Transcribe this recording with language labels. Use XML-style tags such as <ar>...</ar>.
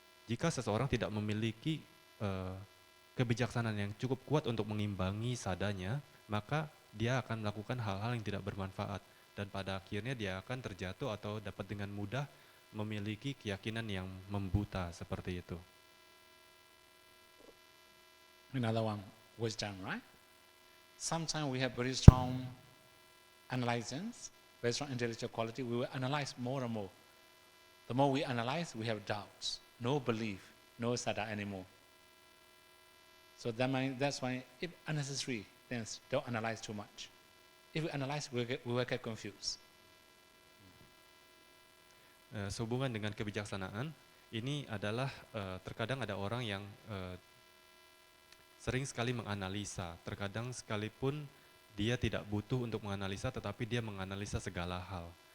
<id>Jika seseorang tidak memiliki kebijaksanaan yang cukup kuat untuk mengimbangi sadanya, maka dia akan melakukan hal-hal yang tidak bermanfaat. Dan pada akhirnya dia akan terjatuh atau dapat dengan mudah memiliki keyakinan yang membuta seperti itu.</id> <en>Another one, wisdom, right? Sometimes we have very strong analysis, very strong intellectual quality. We will analyze more and more. The more we analyze, we have doubts, no belief, no sada anymore. So that's why if unnecessary things, don't analyze too much. If we analyze, we will get confused.</en> <id>Sehubungan dengan kebijaksanaan, ini adalah terkadang ada orang yang sering sekali menganalisa, terkadang sekalipun dia tidak butuh untuk menganalisa, tetapi dia menganalisa segala hal.</id>